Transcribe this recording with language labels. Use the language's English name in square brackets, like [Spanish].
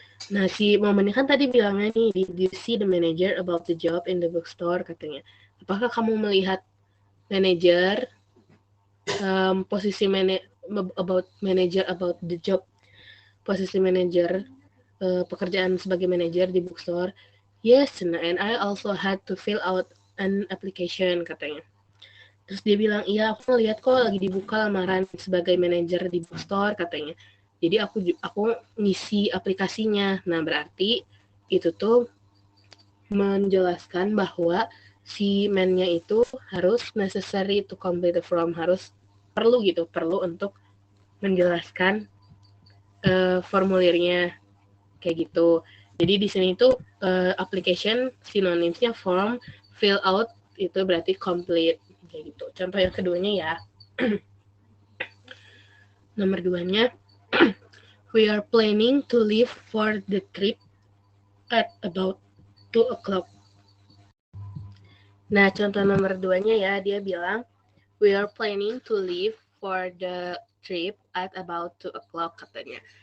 [Indonesian] Nah, si momennya kan tadi bilangnya nih, [English] did you see the manager about the job in the bookstore, [Indonesian] katanya. Apakah kamu melihat manajer, posisi about the job, posisi manajer, pekerjaan sebagai manajer di bookstore? [English] Yes, and I also had to fill out an application, katanya. [Indonesian] Terus dia bilang, iya aku ngeliat kok lagi dibuka lamaran sebagai manajer di bookstore, katanya. Jadi aku ngisi aplikasinya. Nah, berarti itu tuh menjelaskan bahwa si man-nya itu harus [English] necessary to complete the form, [Indonesian] perlu untuk menjelaskan formulirnya kayak gitu. Jadi di sini tuh application synonymsnya form, fill out itu berarti complete kayak gitu. Contoh yang keduanya ya. [English] Nomor 2-nya, we are planning to leave for the trip at about 2 o'clock. [Indonesian] Nah, contoh nomor 2-nya ya, dia bilang, [English] we are planning to leave for the trip at about 2 o'clock, katanya.